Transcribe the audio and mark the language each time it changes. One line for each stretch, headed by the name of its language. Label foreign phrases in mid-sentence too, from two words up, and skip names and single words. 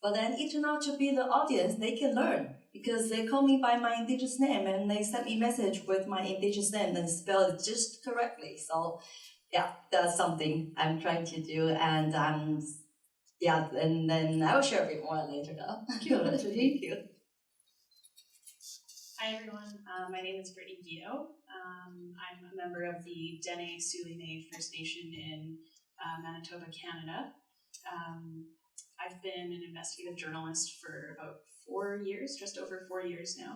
English: But then it turned out to be the audience, they can learn because they call me by my Indigenous name and they send me message with my Indigenous name and spell it just correctly. So yeah, that's something I'm trying to do, and yeah, and then I will share a bit more later though.
Māori: Kia ora, Tuhi.
English: Thank you. Hi everyone, my name is Brittany Guido. I'm a member of the Dene Suline First Nation in Manitoba, Canada. I've been an investigative journalist for about 4 years, just over 4 years now.